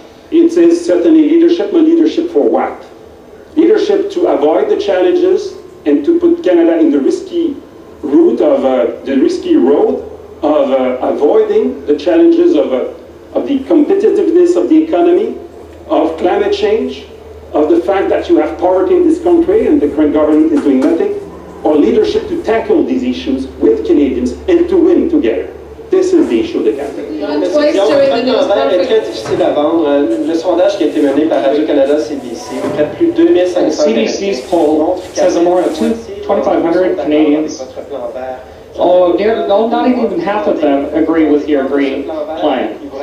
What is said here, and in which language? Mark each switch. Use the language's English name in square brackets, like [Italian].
[English] It says certainly leadership, but leadership for what? Leadership to avoid the challenges and to put Canada in the risky route of the risky road of avoiding the challenges of the competitiveness of the economy, of climate change, of the fact that you have poverty in this country and the current government is doing nothing, or leadership to tackle these issues with Canadians and to win together. This is the issue of the campaign. [French] Est très difficile à vendre. Le sondage qui a été mené par Radio-Canada CBC, auprès de plus de 2500 [English] CBC's poll says that more than 2,500 Canadians, not even half of them agree with your green plan.